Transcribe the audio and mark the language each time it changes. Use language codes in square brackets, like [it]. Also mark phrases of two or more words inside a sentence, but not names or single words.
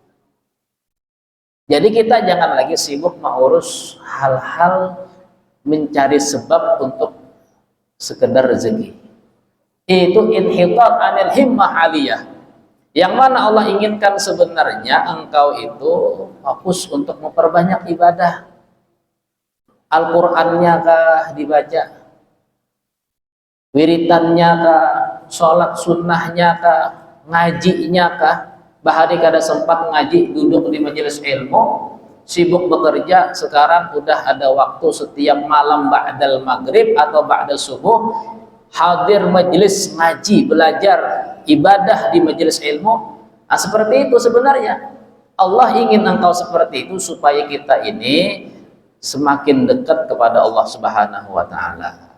[id] Jadi kita jangan lagi sibuk mengurus hal-hal mencari sebab untuk sekedar rezeki. Itu [ar] انحطاط عن الهمة العلية, [id] yang mana Allah inginkan sebenarnya engkau itu fokus untuk memperbanyak ibadah. Al-Qur'annya kah dibaca, wiritannya kah, sholat sunnahnya kah, ngajinya kah. [bjn] Bahari kada sempat ngaji, duduk di majelis ilmu, sibuk bekerja. [id] Sekarang udah ada waktu setiap malam [ar] بعد المغرب [id] atau [ar] بعد الصبح [id] hadir majelis ngaji, belajar ibadah di majelis ilmu. Nah, seperti itu sebenarnya Allah ingin engkau seperti itu supaya kita ini semakin dekat kepada Allah [ar] سبحانه وتعالى.